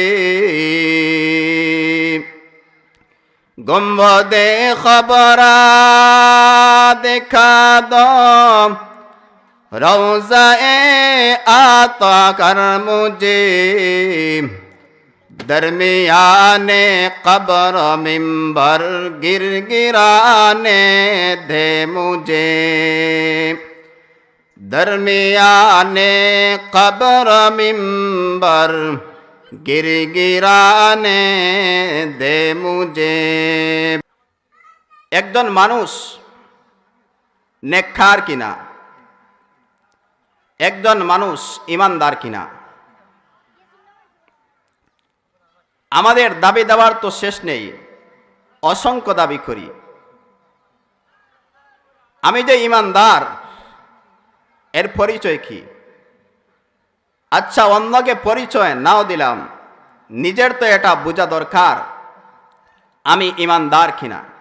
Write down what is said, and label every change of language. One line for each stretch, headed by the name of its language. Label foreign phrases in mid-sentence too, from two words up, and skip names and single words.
Urdu: گنبد خبرہ دکھا دو روضہ عطا کر مجھے درمیان قبر منبر گر گرانے دے مجھے درمیان قبر منبر گر گرانے دے مجھے
Bangla: একজন মানুষ নেককার কিনা একজন মানুষ ইমানদার কিনা আমাদের দাবি দেওয়ার তো শেষ নেই অসংখ্য দাবি করি আমি যে ইমানদার এর পরিচয় কি আচ্ছা অন্যকে পরিচয় নাও দিলাম নিজের তো এটা বোঝা দরকার আমি ইমানদার কিনা